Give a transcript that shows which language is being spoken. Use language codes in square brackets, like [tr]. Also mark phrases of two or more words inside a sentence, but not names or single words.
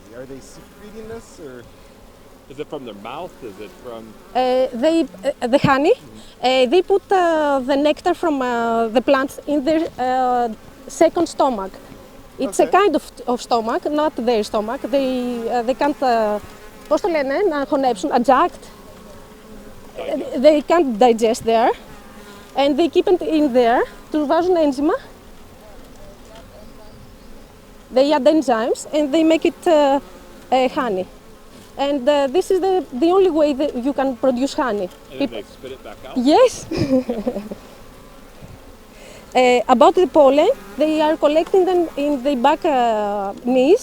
[en] Are they secreting this or? Is it from their mouth? Is it from? The honey, they put the nectar from the plants in their second stomach. It's a Okay. kind of stomach, not their stomach. They can't, [el] πώς το λένε, να χωνέψουν, [en] adjust. They can't digest there, and they keep it in there. [el] Τους βάζουν ένζημα. [en] They add enzymes and they make it honey. And this is the only way that you can produce honey. And then they spit it back out? Yes. About the pollen, they are collecting them in the back knees.